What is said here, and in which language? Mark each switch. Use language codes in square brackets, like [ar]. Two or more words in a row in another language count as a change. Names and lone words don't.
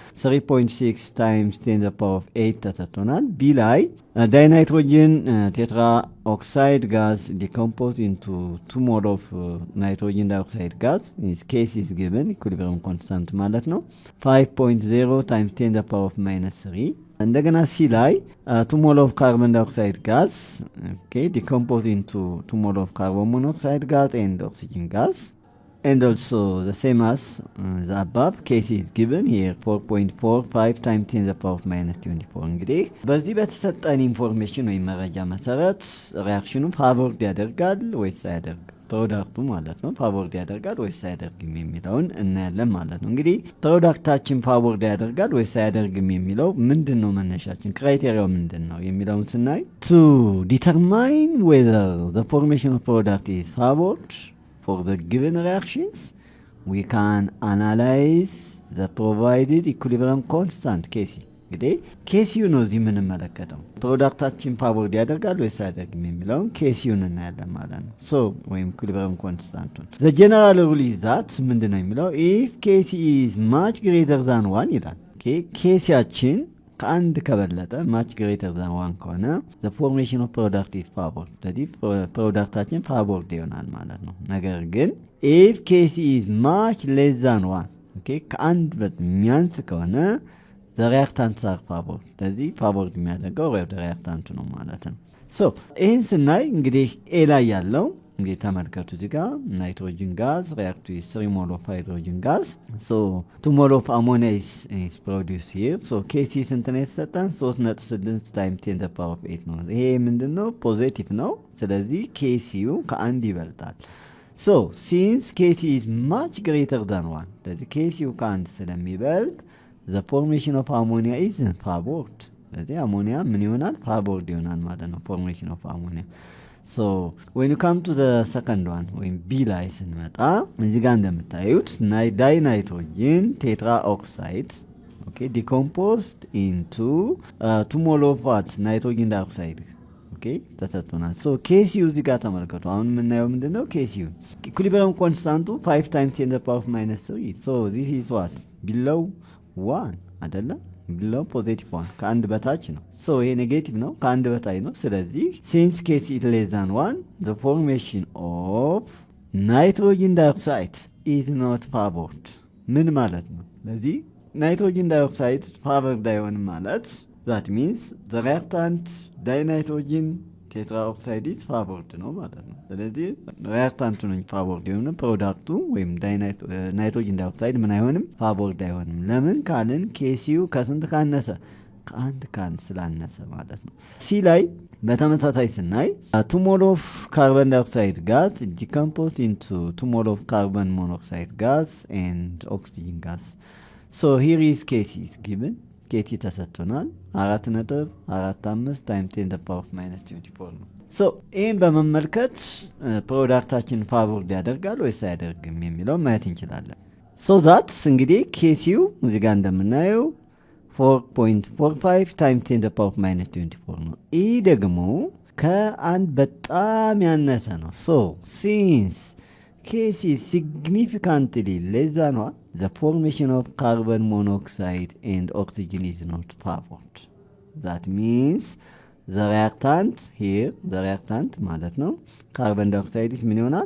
[en] 3.6 times 10 the power of 8 [am] ተሰጥቶናል። ቢ ላይ [en] dinitrogen tetroxide gas decompose into 2 mol of nitrogen dioxide gas Kc is given equilibrium constant [am] ማለት ነው [en] 5.0 times 10 the power of -3። [am] እንደገና ሲ ላይ [en] 2 mol of carbon dioxide gas decompose into 2 mol of carbon monoxide gas and oxygen gas and also the same as the above case is given here 4.45 times 10 the power of -24። [am] እንግዲህ በዚህ በተሰጠን ኢንፎርሜሽን ወይም መረጃ መሰረት ሪአክሽኑ ፋቮርድ ያደርጋል ወይስ አያደርግም፣ ፕሮዳክቱ ማለት ነው ፋቮርድ ያደርጋል ወይስ አያደርግም የሚለውን እናያለን ማለት ነው። እንግዲህ ፕሮዳክታችን ፋቮርድ ያደርጋል ወይስ አያደርግም የሚለው ምንድን ነው መነሻችን፣ ክራይቴሪያው ምንድን ነው የሚለውን ስናይ [en] to determine whether the formation of product is favored for the given reactions we can analyze the provided equilibrium constant Kc። [am] እንግዲህ ኬሲዩ ነው እዚህ የምንመለከተው ፕሮዳክታችን ፋቮርድ ያደርጋል ወይስ አያደርግም የሚለውን ኬሲዩን እናያለን ማለት ነው። ወይም ኢኩሊብሪየም ኮንስታንቱን [en] the general rule is that [am] ምንድን ነው የሚለው [en] if Kc is much greater than 1 [am] ይላል። ኬሲያችን ከአንድ ከበለጠ [en] much greater than 1 [am] ከሆነ [en] the formation of product is favored፣ [am] ስለዚህ ፕሮዳክታችን ፋቮርድ ይሆናል ማለት ነው። ነገር ግን [en] if Kc is much less than 1 [am] ከአንድ የሚያንስ ከሆነ [en] the reactants are favored፣ [am] ስለዚህ ፋቮርድ የሚያደርገው ሪአክታንቱ ነው ማለት ነው። ይህን ስናይ እንግዲህ ኤ ላይ ያለው እንግዲህ ተመልከቱ እዚህ ጋር [en] nitrogen gas react with 3 mol of hydrogen gas 2 mol of ammonia is produce here። [am] ኬሲ ስንት ነው የተሰጠን? [en] 3.6 times 10 the power of 8 [am] ነው። ይሄ ምንድነው? ፖዚቲቭ ነው። ስለዚህ ኬሲዩ ከአንድ ይበልጣል። [en] since Kc is much greater than 1፣ [am] ስለዚህ ኬሲዩ ከአንድ ስለሚበልጥ [en] the formation of ammonia is favored፣ [am] ስለዚህ አሞኒያ ምን ይሆናል? ፋቮርድ ይሆናል ማለት ነው [en] formation of ammonia። when you come to the second one [am] ወይም ቢ ላይ ስንመጣ እዚህ ጋር እንደምታዩት [en] dinitrogen tetroxide decomposed into 2 mol of nitrogen dioxide [am] ተሰጥቶናል። ኬሲዩ እዚህ ጋር ተመልከቱ። አሁን የምናየው ምንድነው? ኬሲዩ ኢኩሊብሪየም ኮንስታንቱ [en] 5 times 10 the power of -3 this is what below 1 [am] አይደለም፣ ቢለው ፖዚቲቭ 1 ከአንድ በታች ነው። ይሄ ኔጌቲቭ ነው፣ ከአንድ በታች ነው። ስለዚህ [en] since Kc is less than 1 the formation of nitrogen dioxide is not favored። [am] ምን ማለት ነው? ስለዚህ [en] nitrogen dioxide favored [am] አይሆንም ማለት [en] that means the reactant dinitrogen tetroxide is favored [am] ነው ማለት ነው። ስለዚህ ሪአክታንቱ ነው ፋቮርድ የሆነ ፕሮዳክቱ ወይም [en] nitrogen dioxide [am] ምን አይሆንም? ፋቮርድ አይሆንም። ለምን ካልን ኬሲዩ ከስንት ካነሰ? ከአንድ ስላነሰ ማለት ነው። ሲ ላይ በተመሳሳይ ስናይ [en] 2 mol of carbon dioxide gas decomposed into 2 mol of carbon monoxide gas and oxygen gas here is Kc is given [am] ኬቲ ተሰጥቶናል [en] 4.45 times 10 the power of -24 [am] ነው። ይህን በመመልከት ፕሮዳክታችን ፋቮርድ ያደርጋል ወይስ አያደርግም የሚለው ማየት እንችላለን። [en] so that [am] እንግዲህ ኬሲዩ እዚህ ጋር እንደምናየው [en] 4.45 times 10 power minus 24 [am] ነው። ይህ ደግሞ ከአንድ በጣም ያነሰ ነው። [en] so since Kc significantly less than the formation of carbon monoxide and oxygen is not favored that means the reactant [am] ማለት ነው [en] carbon dioxide [am] ምን ይሆናል?